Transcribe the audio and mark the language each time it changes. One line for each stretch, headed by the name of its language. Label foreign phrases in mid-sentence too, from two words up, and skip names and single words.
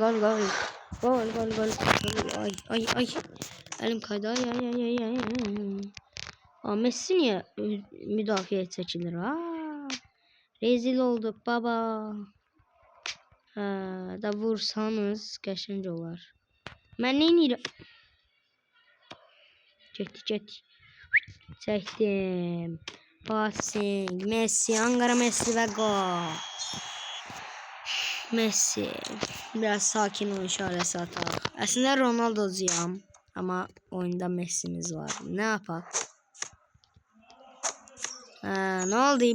Turkish: Ay. Elim kaydı. Ay. Messi niye müdafiye çekilir?
Azerbaijani: Rezil olduk baba. Da vursanız qəşəng olar. Mən nə edirəm? Çəkdim. Passing.
Turkish: Messi, Ankara Messi ve gol. Messi.
Azerbaijani: Biraz sakin ol işarəsi atar.
Turkish: Aslında Ronaldo'cuyam. Ama oyunda Messi'miz var. Ne yapalım? Ne oldu?